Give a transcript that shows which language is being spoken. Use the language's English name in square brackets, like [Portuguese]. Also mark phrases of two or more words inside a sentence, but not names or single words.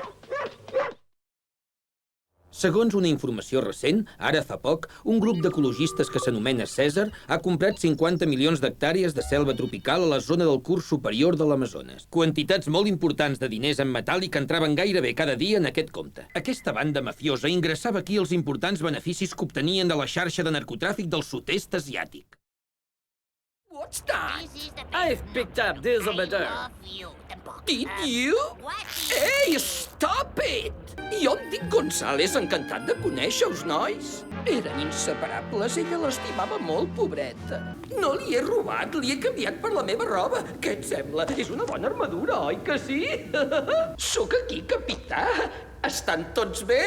[Catalan] Segons una informació recent, ara fa poc, un grup d'ecologistes que s'anomena Cèsar ha comprat 50 milions d'hectàrees de selva tropical a la zona del curs superior de l'Amazones. Quantitats molt importants de diners en metàl·lic entraven gairebé cada dia en aquest compte. Aquesta banda mafiosa ingressava aquí els importants beneficis que obtenien de la xarxa de narcotràfic del sud-est asiàtic. [English] What's that? I've picked up this over there. Did you? Ei, stop it! [Catalan] Jo em dic González, encantat de conèixer els nois. Eren inseparables, ella l'estimava molt, pobreta. No li he robat, li he canviat per la meva roba. Què et sembla? És una bona armadura, oi que sí? Sóc aquí, capità. Estan tots bé?